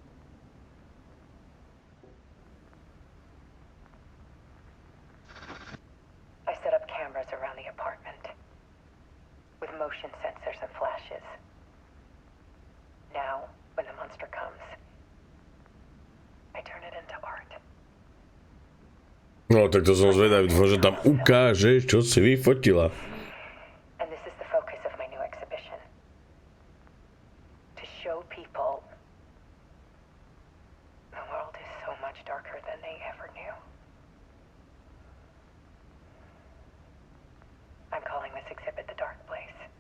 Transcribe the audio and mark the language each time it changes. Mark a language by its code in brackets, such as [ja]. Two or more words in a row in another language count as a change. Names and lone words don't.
[en] I set up cameras around the apartment with motion sensors and flashes. Now, when the monster comes, I turn it into art. [sk] No, tak to som zvedavý, dúfam, že tam ukážeš, čo si vyfotila. [en] And this is the focus of my new exhibition. To show people the world is so much darker than they ever knew. I'm calling this exhibit The Dark Place.